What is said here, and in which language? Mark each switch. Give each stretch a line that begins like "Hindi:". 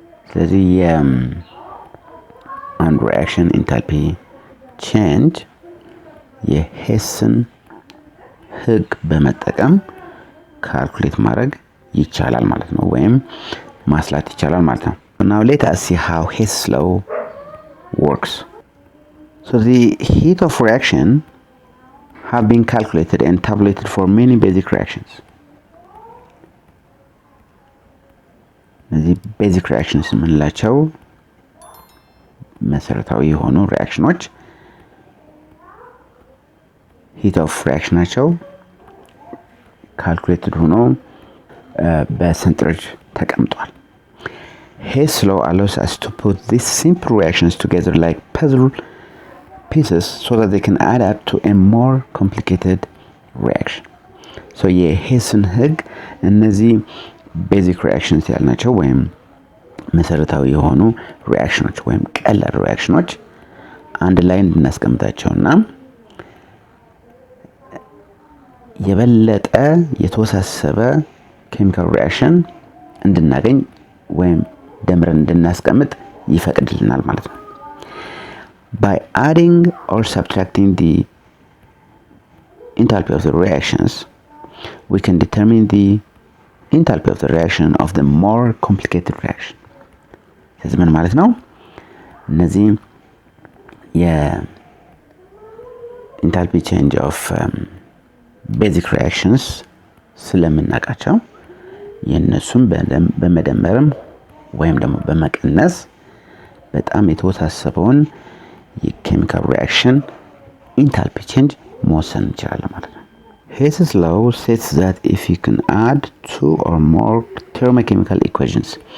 Amharic: ስለዚህ አንድ ሪአክሽን ኢንታልፒ ቼንጅ የሄስን ህግ በመጠቀም ካልኩሌት ማድረግ ይቻላል ማለት ነው ወይም ማስላት ይቻላል ማለት ነው።
English: Now let us see how Hess law works. So the heat of reaction have been calculated and tabulated for many basic reactions.
Amharic: እነዚህ ቤዚክ ሪአክሽንስ የምንላቸው መሰረታዊ የሆኑ ሪአክሽኖች ሂት ኦፍ ሪአክሽን ናቸው። ካልኩሌትድ ሆኖ በሰንጠረዥ ተቀምጧል።
English: Hess law allows us to put these simple reactions together like puzzle pieces so that they can add up to a more complicated reaction.
Amharic: So የሄስን ህግ እነዚህ ቤዚክ ሪአክሽንስ ያልናቸው ወይም መሰረታዊ የሆኑ ሪአክሽኖች ወይም ቀላል ሪአክሽኖች አንድ ላይ እንድናስቀምጣቸውና የበለጠ የተወሳሰበ ኬሚካል ሪአክሽን እንድናገኝ ወይም ደምረን እንድናስቀምጥ ይፈቅድልናል ማለት ነው።
English: By adding or subtracting the enthalpy of the reactions, we can determine the enthalpy of the reaction of the more complicated reaction.
Amharic: ስለዚህ ምን ማለት ነው? እነዚህ የኢንታልፒ ቼንጅ ኦፍ ቤዚክ ሪአክሽንስ ስለምናውቃቸው የእነሱን በመደመርም ወይም ደግሞ በመቀነስ በጣም የተወሳሰበውን የኬሚካል ሪአክሽን ኢንታልፒ ቼንጅ መወሰን እንችላለን ማለት ነው።
English: Hess's law states that if you can add two or more thermochemical equations